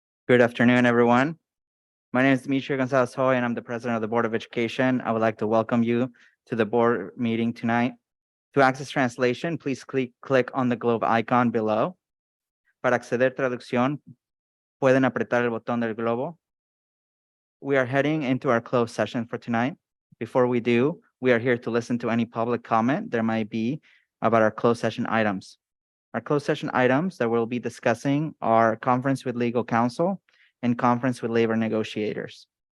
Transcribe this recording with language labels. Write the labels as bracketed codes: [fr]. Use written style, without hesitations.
[en] Good afternoon, everyone. My name is Demetrio Gonzalez-Hoy, and I'm the president of the Board of Education. I would like to welcome you to the board meeting tonight. To access translation, please click on the globe icon below. [es] Para acceder traducción, pueden apretar el botón del globo. [en] We are heading into our closed session for tonight. Before we do, we are here to listen to any public comment there might be about our closed session items. Our closed session items that we'll be discussing are conference with legal counsel and conference with labor negotiators.